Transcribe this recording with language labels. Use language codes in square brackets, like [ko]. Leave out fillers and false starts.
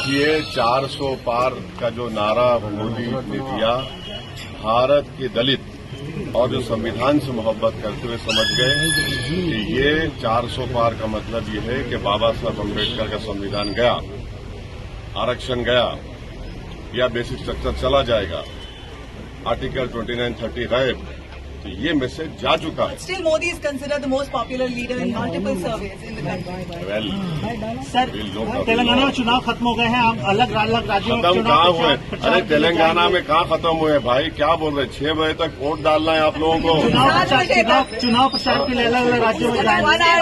[hi] देखिए 400 पार का जो नारा मोदी ने दिया, भारत के दलित और जो संविधान से मोहब्बत करते हुए समझ गए कि ये 400 पार का मतलब ये है कि बाबा साहब अम्बेडकर का संविधान गया, आरक्षण गया, या बेसिक स्ट्रक्चर चला जाएगा, आर्टिकल 29-30 गायब। तो ये मैसेज जा चुका है। [en] Still, Modi is considered the most popular leader in multiple surveys in the country. Well [hi] sir, Telangana में चुनाव खत्म हो गए हैं, हम अलग अलग राज्यों में खत्म कहाँ हुए? प्रचार अरे तेलंगाना में कहाँ खत्म हुए भाई? क्या बोल रहे? 6 बजे तक वोट डालना है आप लोगों को। चुनाव प्रचार के लिए अलग अलग राज्यों में जाएंगे।